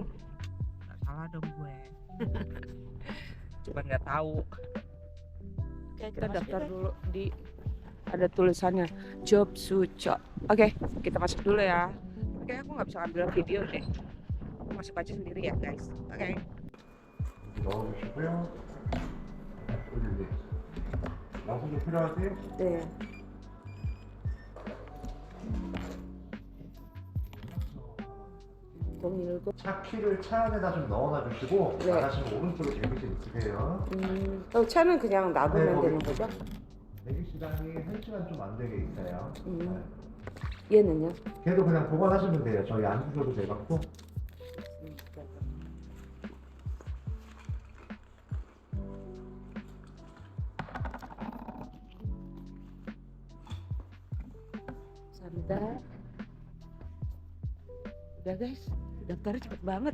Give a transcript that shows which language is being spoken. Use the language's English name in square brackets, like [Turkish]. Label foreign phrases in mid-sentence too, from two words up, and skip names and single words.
[Indonesian] Nggak salah dong gue. Cuma nggak tahu. Oke, kita daftar dulu di, ada tulisannya job suco. Oke, kita masuk dulu ya. Oke, aku nggak bisa ambil video deh, aku masuk aja sendiri ya guys. Oke. [Korean] 넣어주시고요. 올리기. 양손도 필요하세요? 네. 동일고. 차 키를 차 안에다 좀 넣어놔 주시고 네. 나가시면 오른쪽에 대기실 있으세요. 차는 그냥 놔두면 네, 되는 거기. 거죠? 대기 시간이 1시간 좀 안 되게 있어요. 얘는요? 걔도 그냥 보관하시면 돼요. 저희 안 주셔도 돼갖고. [Indonesian] Santai. Udah guys, daftarnya cepet banget.